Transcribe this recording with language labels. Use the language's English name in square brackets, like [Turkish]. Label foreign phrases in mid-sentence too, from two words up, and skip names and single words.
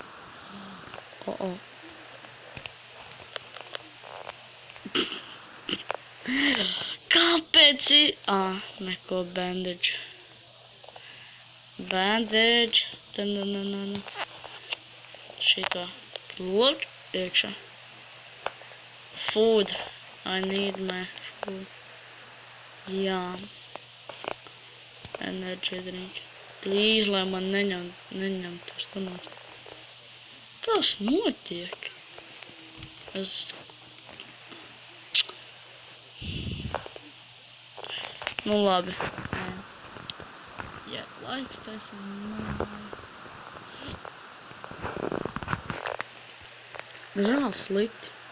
[Latvian] Kāpēc ir? Neko bandage. Bandage. Šito. Look, iekšā. [English] Food. I need my food. Jā. Energy drink. Please, [Latvian] lai man neņem tos tunās. Kas notiek? Nu labi. Jā, laiks taisam. Žēl slikti.